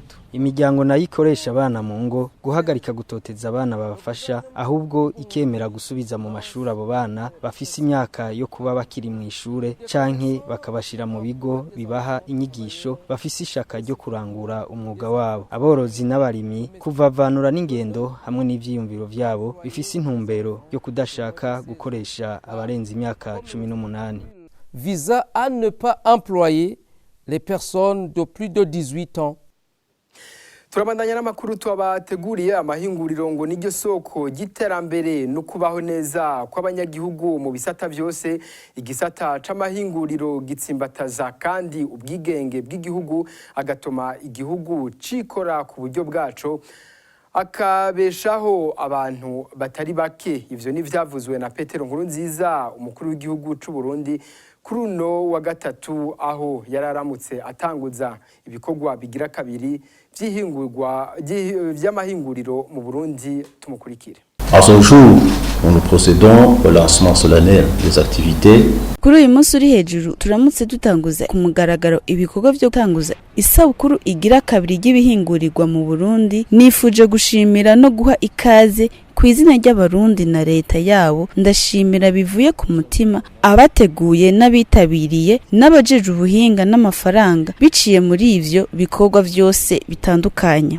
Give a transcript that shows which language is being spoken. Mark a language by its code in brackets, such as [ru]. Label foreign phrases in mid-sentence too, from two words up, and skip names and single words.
[rn] Imiryango nayo ikoresha abana mu ngo guhagarika gutoteza abana babafasha, ahubwo ikemera gusubiza mu mashuri abo bana bafise imyaka yo kuba bakiri mu ishure, canke bakabashira mu bigo bibaha inyigisho bafise ishaka ryo kurangura umwuga wabo. Aborozi n'abarimi kuvavanura n'ingendo hamwe n'ivyiyumviro vyabo bifise intumbero yo kudashaka gukoresha abarenze imyaka 18. [fr] Visa à ne pas employer les personnes de plus de 18 ans. [rn] Turabandanya n'amakuru twabateguriye. Amahinguriro ngo niryo soko giterambere no kubaho neza kw'abanyagihugu mu bisata byose. Igisata c'amahinguriro gitsimbataza kandi ubwigenge bw'igihugu, agatuma igihugu cikora ku buryo bwaco, akabeshaho abantu batari bake. Ivyo ni vyavuzwe na Petero Nkurunziza, umukuru w'igihugu c'u Burundi, kuri uno wa gatatu, aho yararamutse atanguza ibikorwa bigira kabiri vy'amahinguriro mu Burundi. Tumukurikire. [fr] À ce jour, nous procédons au lancement solennel des activités. [rn] Kuri uyu munsi uri hejuru turamutse dutanguza ku mugaragaro ibikorwa byo gutanguza isabukuru igira kabiri ry'ibihingurirwa mu Burundi. Nifuje gushimira no guha ikaze ku izina ry'abarundi na leta yabo. Ndashimira bivuye ku mutima abateguye n'abitabiriye n'abajeje ubuhinga n'amafaranga biciye muri ivyo bikorwa byose bitandukanye.